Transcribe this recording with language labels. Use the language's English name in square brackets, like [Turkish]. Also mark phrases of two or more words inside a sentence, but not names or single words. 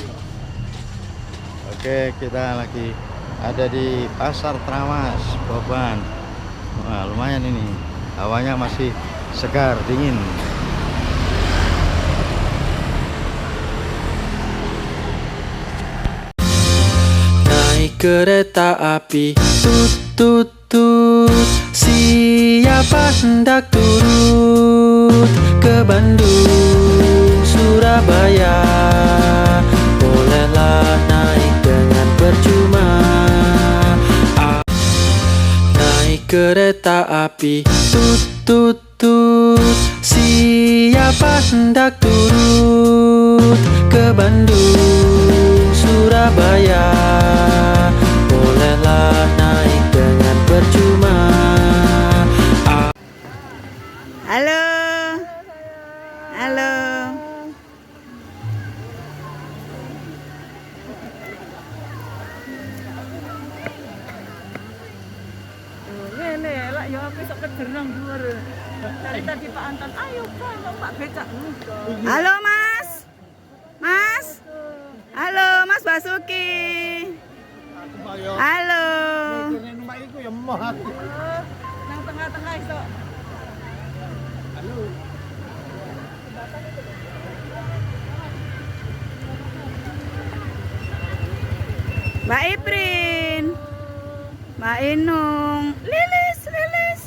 [Indonesian] Oke, kita lagi ada di Pasar Trawas, Boban. Wah, lumayan ini. Hawanya masih segar, dingin. Naik kereta api, tut tut tut. [Malay] Siapa hendak turun ke Bandung, Surabaya? Bolehlah naik dengan percuma. Naik kereta api, tut tut tut. Siapa hendak turun ke Bandung, Surabaya? Bolehlah naik dengan percuma. [Indonesian] Halo. Halo. [Javanese] Ngene lah ya aku sok kejerang dhuwur. [Indonesian] Dari tadi Pak Anton, ayo Pak, Pak becak. Halo Mas. Mas. Halo Mas Basuki. Halo. [Javanese] Nang tengah-tengah iso. [Indonesian] Mbak Iprin, Mbak Inung, Lilis, Lilis.